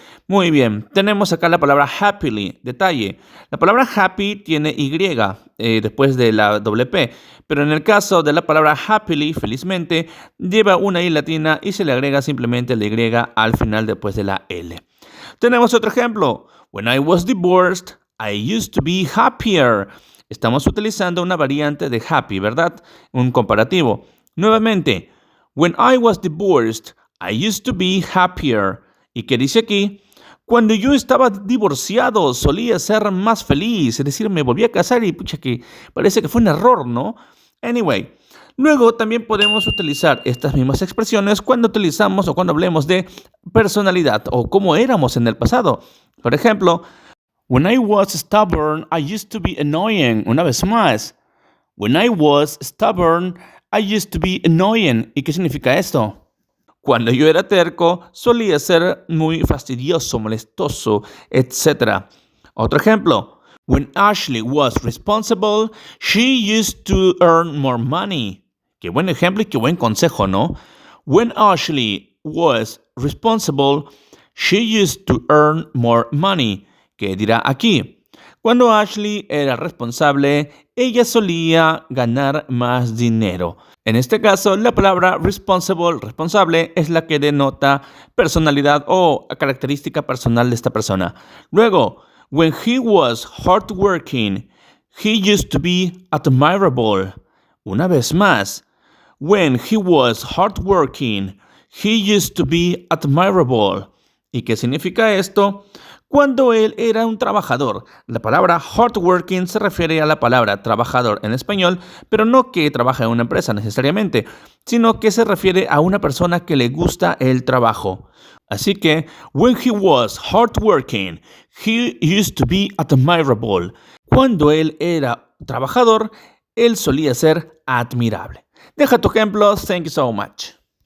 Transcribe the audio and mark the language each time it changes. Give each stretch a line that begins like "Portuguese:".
Spanish: Muy bien, tenemos acá la palabra happily, detalle. La palabra happy tiene Y después de la doble P, pero en el caso de la palabra happily, felizmente, lleva una I latina y se le agrega simplemente la Y al final después de la L. Tenemos otro ejemplo.
English: When I was divorced, I used to be happier.
Spanish: Estamos utilizando una variante de happy, ¿verdad? Un comparativo. Nuevamente,
English: when I was divorced, I used to be happier.
Spanish: ¿Y qué dice aquí? Cuando yo estaba divorciado, solía ser más feliz. Es decir, me volví a casar y pucha que parece que fue un error, ¿no? Anyway, luego también podemos utilizar estas mismas expresiones cuando utilizamos o cuando hablemos de personalidad o cómo éramos en el pasado. Por ejemplo,
English: when I was stubborn, I used to be annoying.
Spanish: Una vez más.
English: When I was stubborn, I used to be annoying.
Spanish: ¿Y qué significa esto? Cuando yo era terco, solía ser muy fastidioso, molestoso, etc. Otro ejemplo.
English: When Ashley was responsible, she used to earn more money.
Spanish: Qué buen ejemplo y qué buen consejo, ¿no?
English: When Ashley was responsible, she used to earn more money.
Spanish: ¿Qué dirá aquí? Cuando Ashley era responsable, ella solía ganar más dinero. En este caso, la palabra responsible, responsable, es la que denota personalidad o característica personal de esta persona. Luego,
English: when he was hardworking, he used to be admirable.
Spanish: Una vez más,
English: when he was hardworking, he used to be admirable.
Spanish: ¿Y qué significa esto? Cuando él era un trabajador. La palabra hardworking se refiere a la palabra trabajador en español, pero no que trabaja en una empresa necesariamente, sino que se refiere a una persona que le gusta el trabajo. Así que,
English: when he was hardworking, he used to be admirable.
Spanish: Cuando él era trabajador, él solía ser admirable. Deja tu ejemplo.
English: Thank you so much.